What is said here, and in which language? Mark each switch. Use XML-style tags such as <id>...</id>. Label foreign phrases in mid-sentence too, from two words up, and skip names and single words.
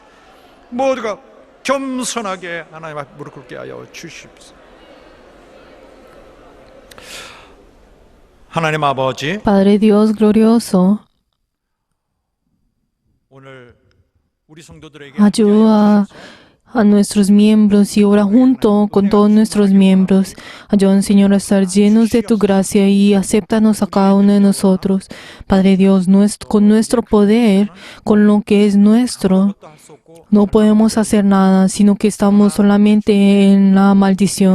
<ko>모두가 겸손하게 하나님 앞에 무릎 꿇게 하여 주시옵소서. 하나님 아버지,</ko> <es>Padre Dios glorioso,</es> <ko>오늘 우리 성도들에게</ko> <es>ayuda a nuestros miembros y ora junto con todos nuestros miembros. Ayúdanos, Señor, a estar llenos de tu gracia y acéptanos a cada uno de nosotros. Padre Dios, con nuestro poder, con lo que es nuestro, no podemos hacer nada, sino que estamos solamente en la maldición.</es>